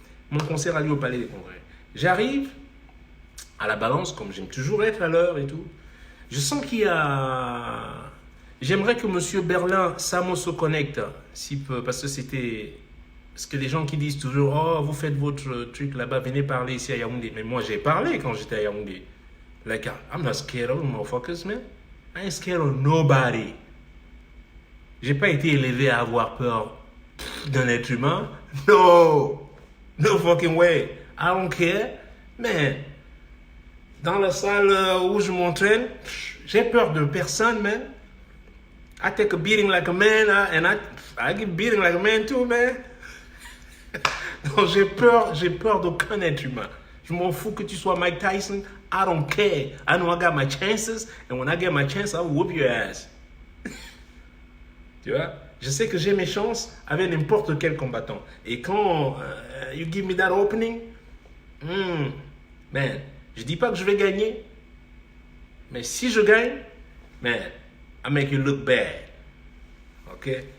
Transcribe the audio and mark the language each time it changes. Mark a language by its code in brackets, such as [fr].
[fr] Mon concert a lieu au Palais des Congrès. J'arrive à la balance, comme j'aime toujours être à l'heure et tout. Je sens qu'il y a... J'aimerais que Monsieur Berlin Samo se connecte, s'il peut, parce que c'était... Parce que les gens qui disent toujours, oh, vous faites votre truc là-bas, venez parler ici à Yaoundé. Mais moi, j'ai parlé quand j'étais à Yaoundé. [en] Like, I'm not scared of motherfuckers, man. I ain't scared of nobody. [fr] J'ai pas été élevé à avoir peur d'un être humain. [en] No! No fucking way. I don't care. [fr] Mais, dans la salle où je m'entraîne, j'ai peur de personne, man. [en] I take a beating like a man, and I give beating like a man too, man. [fr] Donc j'ai peur d'aucun être humain. Je m'en fous que tu sois Mike Tyson. [en] I don't care. I know I got my chances, and when I get my chance, I will whoop your ass. [fr] Tu vois? Je sais que j'ai mes chances avec n'importe quel combattant. Et quand [en] you give me that opening, [fr] man, je dis pas que je vais gagner, mais si je gagne, man, [en] I make you look bad. Ok?